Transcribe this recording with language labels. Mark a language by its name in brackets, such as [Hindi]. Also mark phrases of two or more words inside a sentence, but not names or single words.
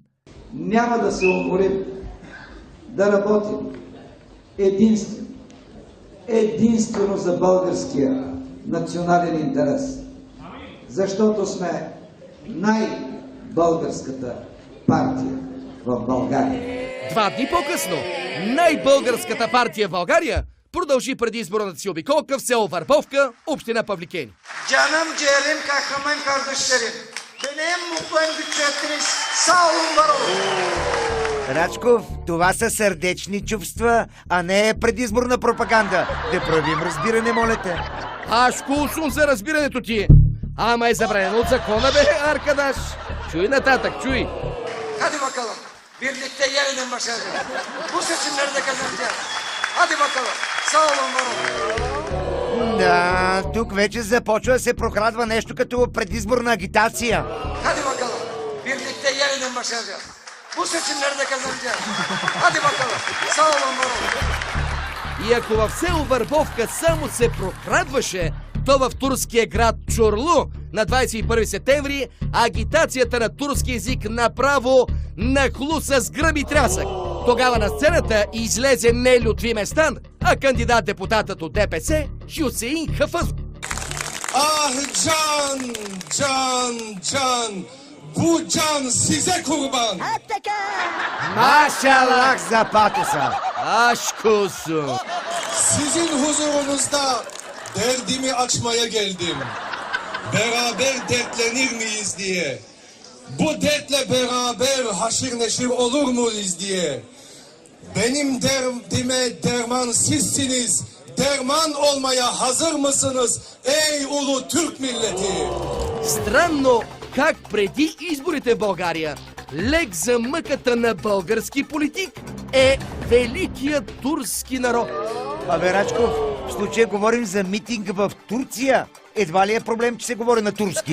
[Bulgarian] Няма да се уморим да работим единствено за българския национален интерес, защото сме най-българската партия в България. 2 дни по-късно най-българската партия в България продължи предизборната си обиколка в село Върбовка, община Павликени. [Turkish] Canım ciğerim, kahraman kardeşlerim. Benim mutlu bütçetiniz sağ olun, var olun. [Bulgarian] Рачков, това са сърдечни чувства, а не предизборна пропаганда. Да правим разбиране, моля те. [Turkish] Aşk olsun [Bulgarian] за разбирането ти. Ама е забранено от закона, бе, Аркадаш. Чуй нататък, чуй. [Turkish] Hadi bakalım. Birlikte yeniden başaracağız. Bu seçimlerde kazanacağız. Hadi bakalım. Sağ olun, var olun. [Bulgarian] Да, тук вече започва да се прокрадва нещо като предизборна агитация. [Turkish] Hadi bakalım. Birlikte yeniden başaracağız. Bu seçimlerde kazanacağız. Hadi bakalım. Sağ olun, var olun. [Bulgarian] И ако в село Върбовка само се прокрадваше, то в турския град Чорлу на 21 септември агитацията на турски език направо нахлу с гръм и трясък. Тогава на сцената излезе не Лютви Местан, а кандидат-депутатът от ДПС Хюсеин Хафъзов. [Turkish] Ah can, can, bu can size kurban. [Bulgarian] Maşallah за патоса! [Turkish] Aşkosu! Sizin huzurunuzda derdimi açmaya geldim. Beraber dertlenir miyiz diye. Bu dertle beraber haşir neşir olur muyuz diye. Benim derdime derman sizsiniz. Derman olmaya hazır mısınız ey ulu Türk milleti? [Bulgarian] Странно как преди изборите в България лек за мъката на български политик е великият турски народ. Абе, Рачков, в случая говорим за митинг в Турция. Едва ли е проблем, че се говори на турски?